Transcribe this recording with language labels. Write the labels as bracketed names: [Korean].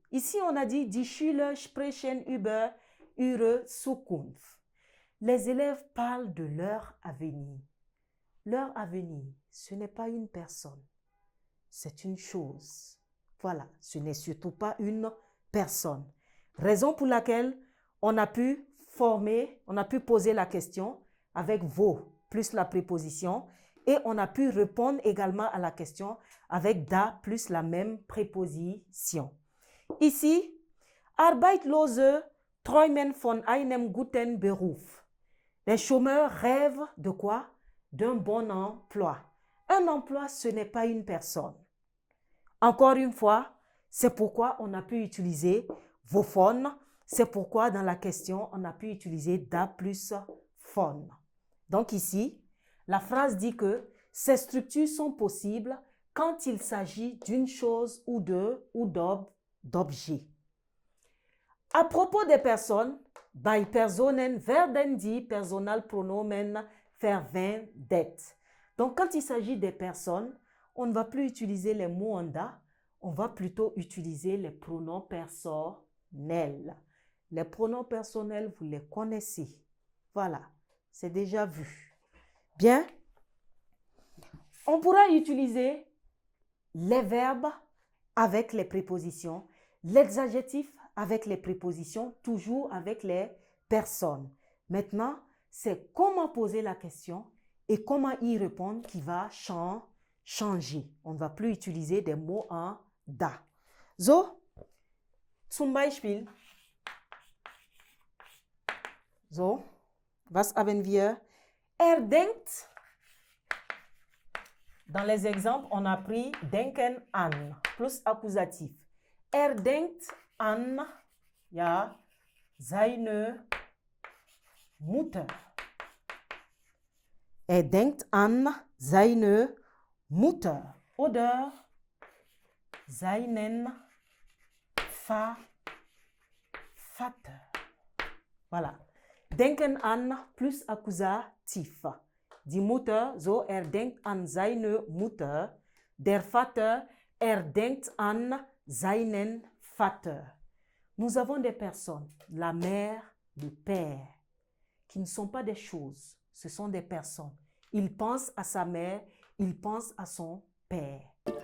[French] Ici, on a dit, [German] die Schüler sprechen über ihre Zukunft. [French] Les élèves parlent de leur avenir. Leur avenir, ce n'est pas une personne, c'est une chose. Voilà, ce n'est surtout pas une personne. Raison pour laquelle on a pu poser la question avec wo plus la préposition et on a pu répondre également à la question avec da plus la même préposition. [German] Ici, Arbeitlose träumen von einem guten Beruf. [French] Les chômeurs rêvent de quoi? D'un bon emploi. Un emploi, ce n'est pas une personne. Encore une fois, c'est pourquoi on a pu utiliser wovon. C'est pourquoi dans la question, on a pu utiliser da plus von. Donc ici, la phrase dit que ces structures sont possibles quand il s'agit d'une chose ou d'objet. À propos des personnes, [German] Bei Personen werden die Personalpronomen verwendet. [French] Donc, quand il s'agit des personnes, on ne va plus utiliser les mots en da, on va plutôt utiliser les pronoms personnels. Les pronoms personnels, vous les connaissez. Voilà, c'est déjà vu. Bien. On pourra utiliser les verbes avec les prépositions, les adjectifs avec les prépositions, toujours avec les personnes. Maintenant, c'est comment poser la question et comment y répondre qui va changer. On ne va plus utiliser des mots en da. [German] So, zum Beispiel. So, was haben wir? Denkt. [French] Dans les exemples, on a pris denken an plus accusatif. [German] Denkt an, ja, seine Mutter. Denkt an seine Mutter oder seinen Vater. Voilà. Denken an [French] plus accusatif. [German] Die Mutter, so denkt an seine Mutter. Der Vater, denkt an seinen Vater. [French] Nous avons des personnes, la mère, le père, qui ne sont pas des choses, ce sont des personnes. Il pense à sa mère, il pense à son père.